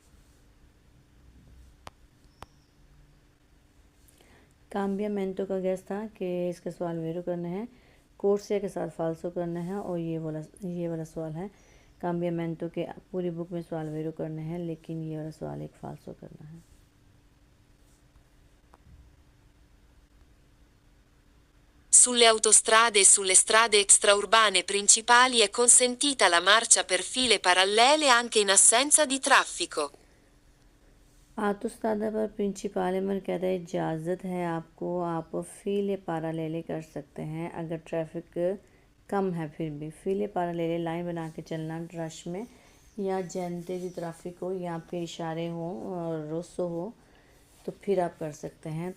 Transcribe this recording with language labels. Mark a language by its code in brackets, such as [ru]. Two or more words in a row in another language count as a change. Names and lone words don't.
[ur] کامبیامینٹو کا گیس تھا کہ اس کا سوال ویرو کرنا ہے، کورسیا کے ساتھ فالسو کرنا ہے، اور یہ والا سوال ہے کامبیامینٹو کے پوری بک میں سوال ویرو کرنے ہیں، لیکن یہ والا سوال ایک فالسو کرنا ہے. [it] Sulle autostrade e sulle strade extraurbane principali è consentita la marcia per file parallele anche in assenza di traffico. [ur] آٹوسترادا پر پرنسیپالے میں کہتا ہے اجازت ہے آپ کو، آپ [it] file parallele [ur] کر سکتے ہیں اگر ٹریفک کم ہے. پھر بھی [it] file parallele [ur] لائن بنا کے چلنا رش میں یا جانتے دی ٹریفک ہو یا پھر اشارے ہو اور روسو ہو تو پھر آپ کر سکتے ہیں.